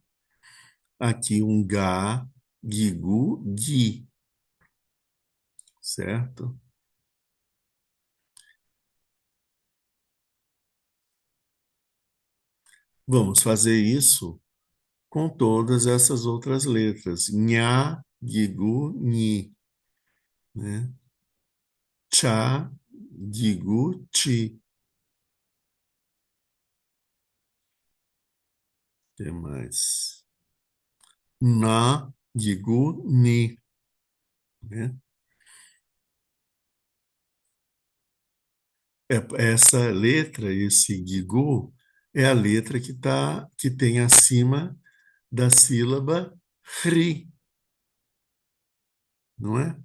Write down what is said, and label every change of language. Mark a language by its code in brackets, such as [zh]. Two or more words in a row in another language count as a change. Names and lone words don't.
[pt] Aqui um Ga, Gigu, Gi. Certo? Vamos fazer isso com todas essas outras letras. Nha, gigu, ni, né? Cha, gigu, chi. O que mais? Na, gigu, ni, né? Essa letra, esse gigu, é a letra que tem acima da sílaba ri, não é?